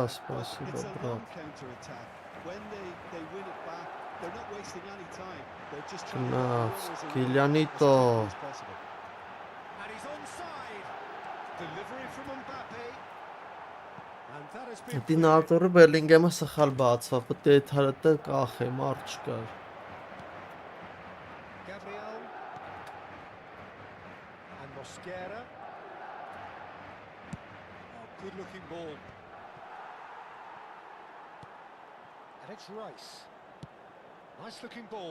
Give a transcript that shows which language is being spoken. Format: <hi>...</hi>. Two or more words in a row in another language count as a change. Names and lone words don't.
<en>counter-attack, but</en> <ru>спасибо,</ru> <en>it's a</en> <ru>брат.</ru> <en>long counter-attack. When they win it back, they're not wasting any time. They're just trying to get the</en> <hy>Գնաց,</hy> <en>runners around Կիլյանիտո. as quickly as possible. And he's onside. Delivery from Mbappe. And that has been</en> <hy>Դի նատորը Բելինգեմը սխալ բացավ, պետք է այդ հարթը կախեմ, արջ կար։</hy> <en>Gabriel. And Mosquera. Oh, good looking ball. And it's Rice. Nice looking ball.</en>